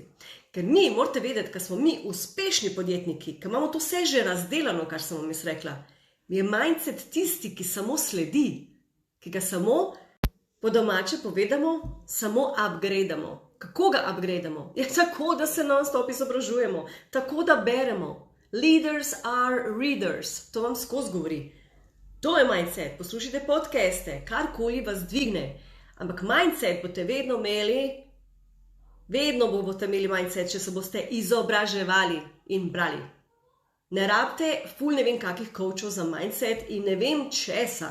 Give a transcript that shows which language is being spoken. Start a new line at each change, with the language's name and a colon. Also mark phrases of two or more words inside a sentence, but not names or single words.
Slovenian: Ker mi, morate vedeti, ker smo mi uspešni podjetniki, ker imamo to vse že razdelano, kar sem vam jaz rekla, je mindset tisti, ki samo sledi, ki ga samo Po domače povedamo, samo upgradamo. Kako ga upgradamo? Ja, tako, da se non-stop izobražujemo, tako da beremo.
English: Leaders are readers.
Slovenian: To vam skozi govori. To je mindset. Poslušajte podcaste, karkoli vas dvigne. Ampak mindset boste vedno imeli, boste imeli mindset, če se boste izobraževali in brali. Ne rabite ne vem kakih coachov za mindset in ne vem česa.